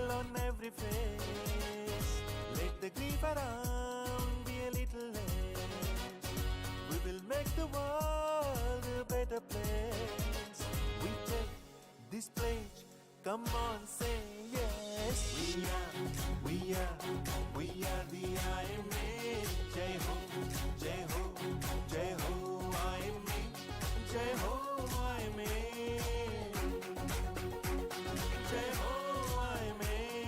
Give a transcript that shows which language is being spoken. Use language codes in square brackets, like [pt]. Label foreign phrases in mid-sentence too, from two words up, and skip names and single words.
[en] Come on, say yes. We are the IMA. [hi] Jai ho, Jai ho, Jai ho, IMA. Jai ho, IMA. Jai ho, IMA.